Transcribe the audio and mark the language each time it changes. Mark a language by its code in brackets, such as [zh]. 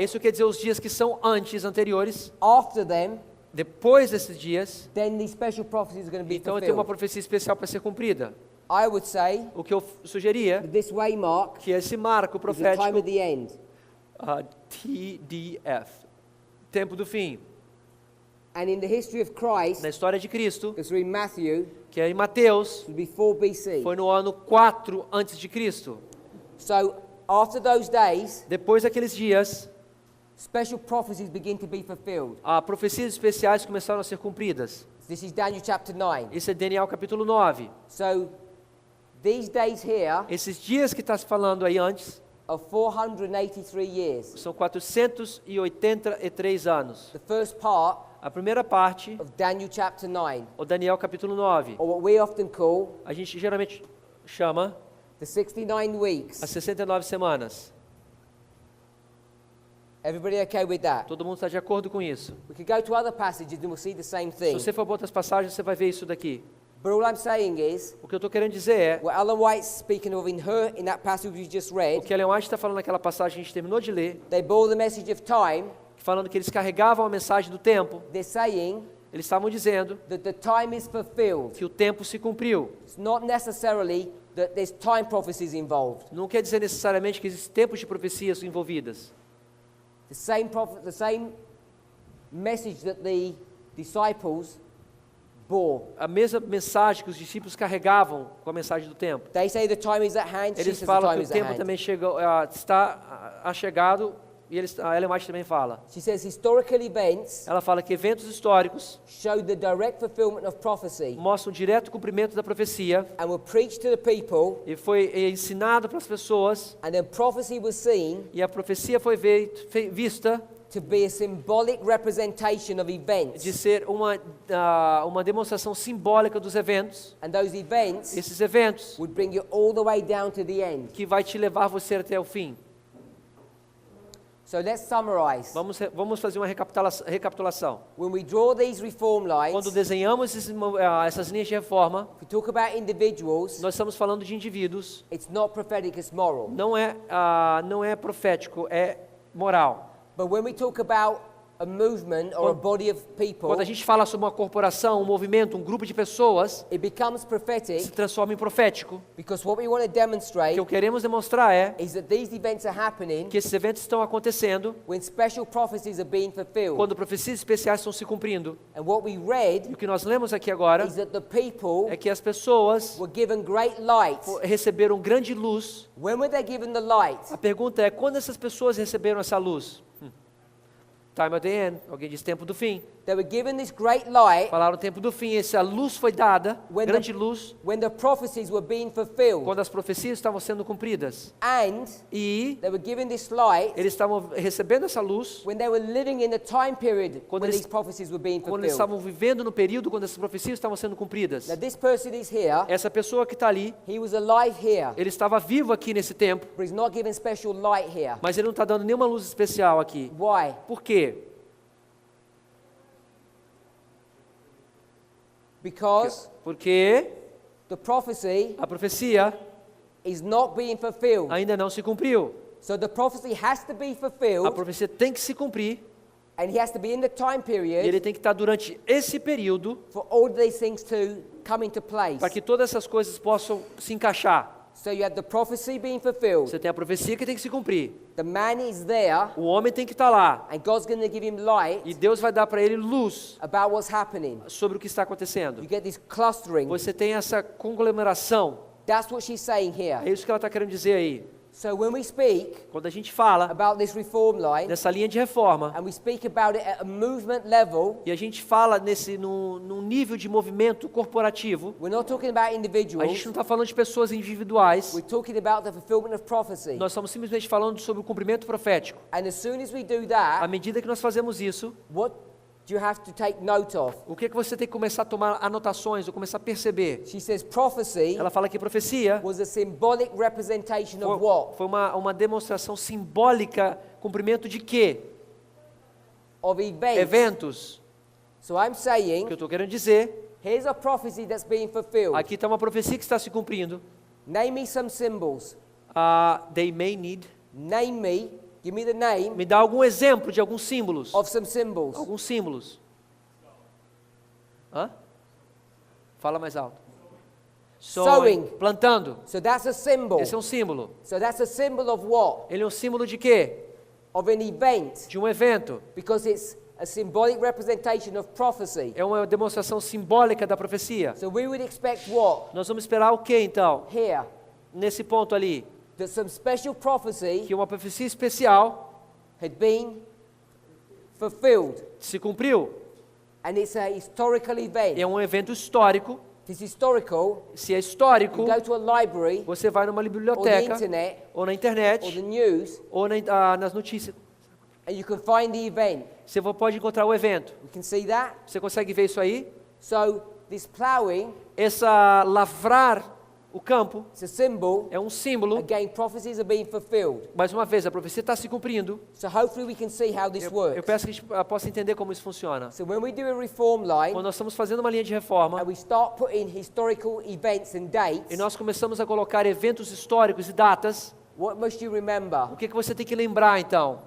[pt] Isso quer dizer os dias que são antes, anteriores. [en] After them, [pt] Depois desses dias, [en] then these special prophecies are going to be [pt] então tem uma [en] fulfilled. [pt] profecia especial para ser cumprida. [en] I would say [pt] O que eu sugeria [en] that this waymark [pt] que esse marco [en] is the time [pt] profético [en] of the end. [pt] TDF, tempo do fim, [en] And in the history of Christ, [pt] na história de Cristo, [en] because we're in Matthew, [pt] que é em Mateus, [en] it was before BC. [pt] foi no ano 4 antes de Cristo. [en] So after those days, [pt] Depois daqueles dias, [en] special prophecies begin to be fulfilled. [pt] profecias especiais começaram a ser cumpridas. [en] This is Daniel chapter 9. [pt] Isso é Daniel capítulo 9. [en] So these days here [pt] Esses dias que está se falando aí antes, [en] are 483 years. [pt] são 483 anos. [en] The first part [pt] A primeira parte, [en] of Daniel chapter 9, [pt] o Daniel capítulo 9, [en] or what we often call [pt] a gente geralmente chama [en] the 69 weeks. [pt] as 69 semanas. [en] Everybody okay with that? [pt] Todo mundo está de acordo com isso. [en] We could go to other passages and we'll see the same [pt] Se [en] thing. [pt] você for para outras passagens, você vai ver isso daqui. [en] But all I'm saying is, [pt] O que eu estou querendo dizer é, [en] what Ellen White's speaking of in that passage we just [pt] o [en] read, [pt] que Ellen White está falando naquela passagem que a gente terminou de ler, [en] they bore the message of time. [pt] falando que eles carregavam a mensagem do tempo, [en] They're saying [pt] eles estavam dizendo [en] that the time is fulfilled. [pt] que o tempo se cumpriu. [en] It's not necessarily that there's time prophecies involved. [pt] Não quer dizer necessariamente que existem tempos de profecias envolvidas. [en] The same message that the disciples bore. [pt] A mesma mensagem que os discípulos carregavam com a mensagem do tempo. [en] They say the time is at hand. She [pt] Eles [en] says the [pt] falam [en] time [pt] que [en] is [pt] o [en] at [pt] tempo [en] hand. [pt] também está achegado, e a Ellen White também fala. [en] She says historical events [pt] Ela fala que eventos históricos [en] show the direct fulfillment of prophecy [pt] mostram o direto cumprimento da profecia, [en] and were preached to the people, [pt] e foi ensinado para as pessoas, [en] and then prophecy was seen [pt] e a profecia foi vista [en] to be a symbolic representation of events. [pt] de ser uma demonstração simbólica dos eventos. [en] And those events [pt] Esses eventos [en] would bring you all the way down to the end. [pt] que vai te levar você até o fim. [en] So let's summarize. [pt] Vamos fazer uma recapitulação. [en] When we draw these reform [pt] Quando [en] lines, [pt] desenhamos essas linhas de reforma, [en] if we talk about individuals, [pt] nós estamos falando de indivíduos. [en] it's not prophetic, it's moral. [pt] Não é profético, é moral. [en] But when we talk about a movement or a body of people, [pt] Quando a gente fala sobre uma corporação, um movimento, um grupo de pessoas, [en] it becomes [pt] se [en] prophetic [pt] transforma em profético. [en] because what we want to [pt] O [en] demonstrate [pt] que queremos demonstrar é [en] is that these events are happening [pt] que esses eventos estão acontecendo [en] when special prophecies are being fulfilled. [pt] quando profecias especiais estão se cumprindo. [en] And what we [pt] E [en] read [pt] o que nós lemos aqui agora [en] is that the people [pt] é que as pessoas [en] were given great light. [pt] receberam grande luz. [en] When were they given the light? [pt] A pergunta é, quando essas pessoas receberam essa luz? [en] Time at the end. [pt] Alguém diz tempo do fim. [en] They were given this great light [pt] Falaram tempo do fim. Essa luz foi dada, [en] When the- [pt] grande luz, [en] when the prophecies were being fulfilled. [pt] quando as profecias estavam sendo cumpridas. [en] And [pt] E [en] they were given this light [pt] eles estavam recebendo essa luz [en] when they were living in the time period [pt] Quando [en] when [pt] eles- [en] these prophecies were being [pt] quando eles [en] fulfilled. [pt] estavam vivendo no período quando essas profecias estavam sendo cumpridas. [en] Now this person is here. [pt] Essa pessoa que está ali, [en] He was alive here, [pt] ele estava vivo aqui nesse tempo, [en] but he's not given special light here. [pt] mas ele não está dando nenhuma luz especial aqui. [en] Why? [pt] Por quê? [en] Because [pt] Porque [en] the prophecy [pt] a profecia [en] is not being fulfilled. [pt] ainda não se cumpriu. [en] So the prophecy has to be [pt] A [en] fulfilled, [pt] profecia tem que se cumprir [en] and he has to be in the time [pt] e ele [en] period [pt] tem que estar durante esse período [en] for all these things to come into place. [pt] para que todas essas coisas possam se encaixar. [en] So you have the prophecy being fulfilled. [pt] Você tem a profecia que tem que se cumprir. [en] The man is there, [pt] O homem tem que estar lá [en] and God's going to give him light [pt] e Deus vai dar para ele luz [en] about what's happening. [pt] sobre o que está acontecendo. [en] You get this clustering. [pt] Você tem essa conglomeração. [en] That's what she's saying [pt] É [en] here. [pt] isso que ela está querendo dizer aí. [en] So when we speak [pt] Quando a gente fala [en] about this reform line, [pt] nessa linha de reforma [en] and we speak about it at a movement level, [pt] e a gente fala num nível de movimento corporativo, [en] we're not talking about [pt] a [en] individuals. [pt] gente não está falando de pessoas individuais. [en] We're talking about the fulfillment of prophecy. [pt] Nós estamos simplesmente falando sobre o cumprimento profético. [en] And as soon as we do [pt] À [en] that, [pt] medida que nós fazemos isso, [en] what do you have to take note of? [pt] o que você tem que começar a tomar anotações, ou começar a perceber? [en] She says prophecy [pt] Ela fala que profecia [en] was a symbolic representation of what? [pt] foi uma demonstração simbólica, cumprimento de quê? [en] Of events. [pt] Eventos. [en] So I'm [pt] O que eu [en] saying, [pt] estou querendo dizer, [en] here's a prophecy that's being fulfilled. [pt] aqui está uma profecia que está se cumprindo. [en] Name me some symbols. They may need. Name me, give me the name [pt] Me dá algum exemplo de alguns símbolos. [en] of some symbols. [pt] Alguns símbolos. Hã? Fala mais alto. [en] Sowing. [pt] Plantando. [en] So that's a symbol. [pt] Esse é um símbolo. [en] So that's a symbol of what? [pt] Ele é um símbolo de quê? [en] Of an event. [pt] De um evento. [en] Because it's a symbolic representation of prophecy. [pt] É uma demonstração simbólica da profecia. [en] So we would expect what? [pt] Nós vamos esperar o quê, então? [en] Here. [pt] Nesse ponto ali. [en] That some special prophecy [pt] Que uma profecia especial [en] had been fulfilled. [pt] se cumpriu. [en] And it's a historical event. [pt] É um evento histórico. [en] If it's historical, [pt] Se é histórico, [en] you go to a library [pt] você vai numa [en] or the [pt] biblioteca, [en] internet [pt] ou na [en] or the [pt] internet, [en] news, [pt] ou nas notícias. [en] and you can find the event. [pt] Você pode encontrar o evento. [en] We can see that. [pt] Você consegue ver isso aí? [en] So this plowing [pt] Essa lavrar o campo [en] is a symbol. [pt] é um símbolo. [en] Again, prophecies are being fulfilled. [pt] Mais uma vez, a profecia está se cumprindo. [en] So hopefully we can see how this [pt] Eu [en] works. [pt] peço que a gente possa entender como isso funciona. [en] So when we do a reform line [pt] Quando nós estamos fazendo uma linha de reforma [en] and we start putting historical events and dates, [pt] e nós começamos a colocar eventos históricos e datas, [en] what must you remember? [pt] o que você tem que lembrar então?